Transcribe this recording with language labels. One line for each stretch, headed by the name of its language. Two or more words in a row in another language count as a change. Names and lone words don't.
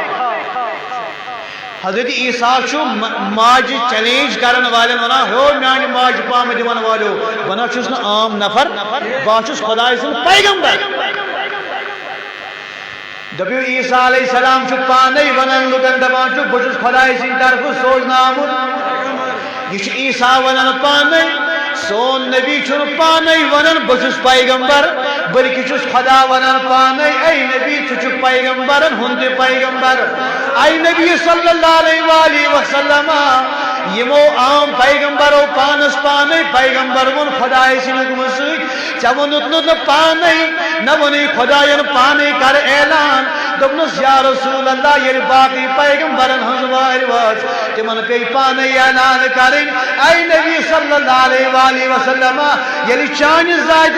Kashmiri: حضرت عیسیٰ چھُ ماجہِ چیلنج کرن والٮ۪ن ونان ہیو میانہِ ماجہِ پامہٕ دِوان والیو ونان چھُس نہٕ عام نفر بہٕ چھُس خۄداے سُنٛد پیغمبر دپیو عیسیٰ
Arabic: علیہ السلام
Kashmiri: چھُ پانے ونان لُکن دپان چھُ بہٕ چھُس خۄداے سٕنٛدِ طرفہٕ سوزنہٕ آمُت یہ چھُ عیسیٰ ونان پانے سون نبی چھُنہٕ پانے ونان بہٕ چھُس پیغمبر بلکہ چھُس خدا ونان پانے اے نبی ژٕ چھُکھ پیغمبرن ہُنٛد تہِ پیغمبر اے نبی
Arabic: صلی اللہ علیہ وآلہ وسلم
Kashmiri: یمو عام پیغمبرو پانس پانے پیغمبر ون خدای سٕنٛدِ حُکمہٕ سۭتۍ ژےٚ ووٚنُتھ نہٕ پانے نہ ووٚنُے خۄداین پانے کر اعلان دوٚپنس
Arabic: یا رسول اللہ
Kashmiri: ییٚلہِ باقٕے پیغمبرن ہٕنٛز وارِ وٲژ تِمن پیٚیہِ پانے اعلان کرٕنۍ اے نبی
Arabic: صلی اللہ علیہ وآلہ وسلم
Kashmiri: ییٚلہِ چانہِ ذاتہِ